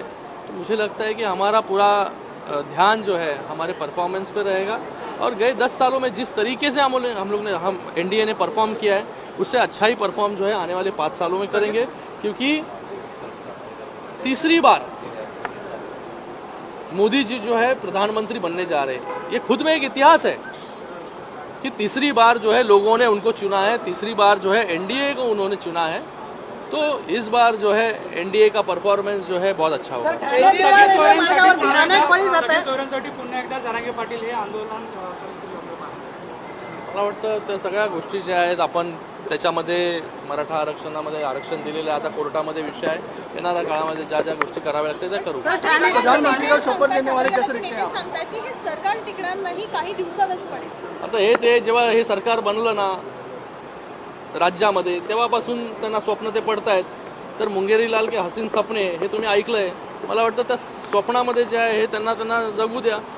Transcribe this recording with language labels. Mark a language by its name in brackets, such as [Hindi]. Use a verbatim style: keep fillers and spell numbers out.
[Hindi] तो मुझे लगता है कि हमारा पूरा अ, ध्यान जो है हमारे परफॉर्मेंस पे रहेगा और गए दस सालों में जिस तरीके से हम लोग- हम लोग ने हम एनडीए ने परफॉर्म किया है उससे अच्छा ही परफॉर्म जो है आने वाले पाँच सालों में करेंगे, क्योंकि तीसरी बार मोदी जी जो है प्रधानमंत्री बनने जा रहे हैं. ये खुद में एक इतिहास है कि तीसरी बार जो है लोगों ने उनको चुना है, तीसरी बार जो है एनडीए को उन्होंने चुना है. तो इस बार जो है एनडीए का परफॉर्मेंस जो है बहुत अच्छा होगा. [Marathi] सोयऱ्यांसाठी पुन्हा एकदा जरांगे पाटील हे आंदोलन अ, करतील लोकं पाहतात. मला वाटतं त्या सगळ्या गोष्टी ज्या आहेत आपण त्याच्यामध्ये मराठा आरक्षणामध्ये आरक्षण दिलेलं आहे, आता कोर्टामध्ये विषय आहे, येणाऱ्या काळामध्ये ज्या ज्या गोष्टी कराव्या लागतील त्या करू. [Hindi] प्रधानमंत्री का शपथ लेने वाले कैसे देखते हैं [Marathi] नेते [Hindi] आप? [Marathi] सांगतात की हे सरकार टिकणार नाही, काही दिवसातच पडेल. आता हे ते जेव्हा हे सरकार बनलं ना राज्यामध्ये तेव्हापासून त्यांना स्वप्न ते पडतायत. तर [Hindi] मुंगेरीलाल के हसीन सपने [Marathi] हे तुम्ही ऐकलंय, मला वाटतं त्या स्वप्नामध्ये जे आहे हे त्यांना त्यांना जगू द्या.